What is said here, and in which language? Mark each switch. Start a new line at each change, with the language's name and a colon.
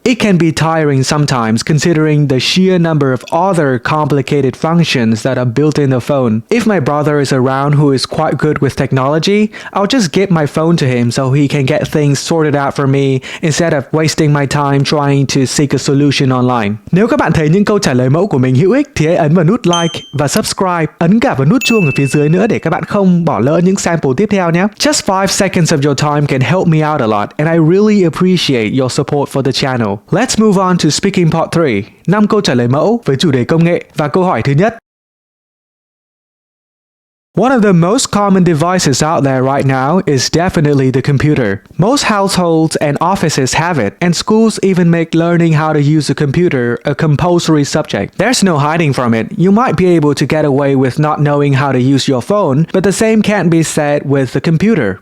English: It can be tiring sometimes considering the sheer number of other complicated functions that are built in the phone. If my brother is around who is quite good with technology, I'll just give my phone to him so he can get things sorted out for me instead of wasting my time trying to seek a solution online.
Vietnamese: Nếu các bạn thấy những câu trả lời mẫu của mình hữu ích thì hãy ấn vào nút like và subscribe, ấn cả vào nút chuông ở phía dưới nữa để các bạn không bỏ lỡ những sample tiếp theo nhé.
English: Just 5 seconds of your time can help me out a lot and I really appreciate your support for the channel. Let's move on to speaking part 3.
Vietnamese: 5 câu trả lời mẫu với chủ đề công nghệ và câu hỏi thứ nhất.
English: One of the most common devices out there right now is definitely the computer. Most households and offices have it, and schools even make learning how to use a computer a compulsory subject. There's no hiding from it. You might be able to get away with not knowing how to use your phone, but the same can't be said with the computer.